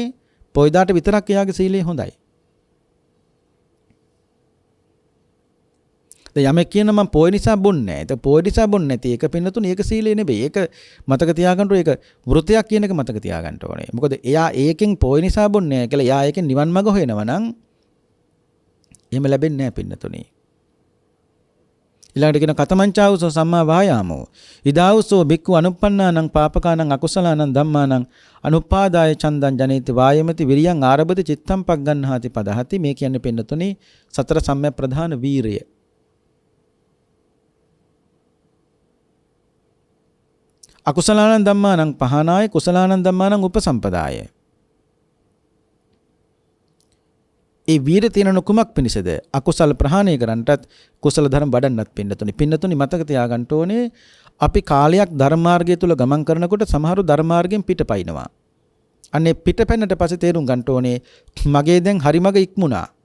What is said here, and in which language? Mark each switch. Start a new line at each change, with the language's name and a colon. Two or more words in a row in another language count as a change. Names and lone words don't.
Sinhala: පොයදාට විතරක් එයාගේ සීලය හොඳයි. දැන් යමෙක් කියන මම පොය නිසා බොන්නේ නැහැ. ඒක පොය නිසා බොන්නේ නැති. ඒක පින්නතුනේ ඒක සීලය නෙවෙයි. ඒක මතක තියාගන්න ඕනේ. ඒක වෘතයක් කියන එක මතක තියාගන්න ඕනේ. මොකද එයා ඒකෙන් පොය නිසා බොන්නේ නැහැ කියලා එයා ඒකෙන් නිවන් මඟ හොයනවා නම් එහෙම ලැබෙන්නේ නැහැ පින්නතුනේ. ඊළඟට කියන
Pali: කතමංචාවසෝ සම්මා වායාමෝ ඉදාවසෝ බික්ඛු අනුප්පන්නානං පාපකානං අකුසලානං ධම්මානං අනුපාදාය චන්දං ජනේති වායමති විරියං ආරබති චිත්තං පග්ගන්හාති පදහති.
Sinhala: මේ කියන්නේ පින්නතුනේ සතර සම්‍යක් ප්‍රධාන වීරය.
Pali: අකුසලානං ධම්මානං පහනාය කුසලානං ධම්මානං උපසම්පදාය.
Sinhala: ඒ වීර තියෙන කුමක් පිණිසද? අකුසල ප්‍රහාණය කරන්නටත් කුසල ධර්ම වඩන්නත් පින්නතුනි මතක තියාගන්න ඕනේ අපි කාලයක් ධර්ම මාර්ගය තුල ගමන් කරනකොට සමහරු ධර්ම මාර්ගයෙන් පිටපයින්නවා. අනේ පිටපැන්නට පස්සේ තේරුම් ගන්න ඕනේ මගේ දැන් හරි මග ඉක්මුණා.